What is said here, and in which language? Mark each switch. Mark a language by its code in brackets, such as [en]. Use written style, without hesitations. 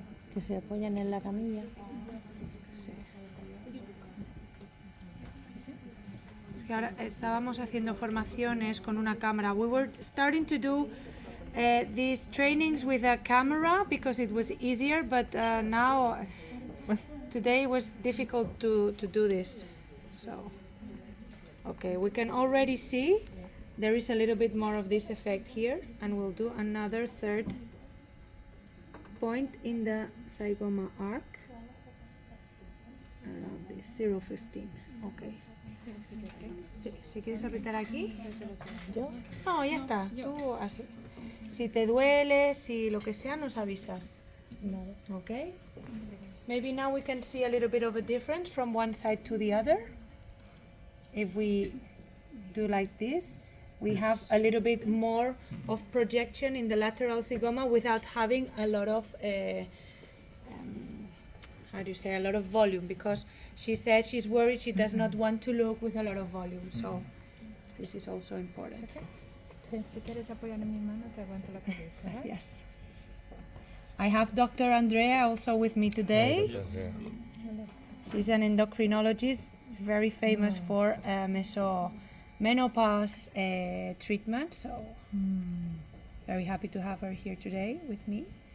[es] Que se apoyan en la camilla. Sí. Es que ahora estábamos haciendo formaciones con una cámara. [en] We were starting to do these trainings with a camera because it was easier, but now today was difficult to do this. So Okay, we can already see there is a little bit more of this effect here, and we'll do another third point in the zygoma arc around this 0.15. Okay. [es] Si quieres apretar aquí. ¿Yo? No, ya está. Tú así. Si te duele, si lo que sea, nos avisas. Vale. [en] Okay. Maybe now we can see a little bit of a difference from one side to the other. If we do like this, we have a little bit more of projection in the lateral zygoma without having a lot of how do you say, a lot of volume, because she says she's worried she does not want to look with a lot of volume, so this is also important. [es] Si quieres apoyar en mi mano, te aguanto la cabeza. ¿eh? [en] Yes. I have Dr. Andrea also with me today. She's an endocrinologist, very famous for menopause treatment, so very happy to have her here today with me.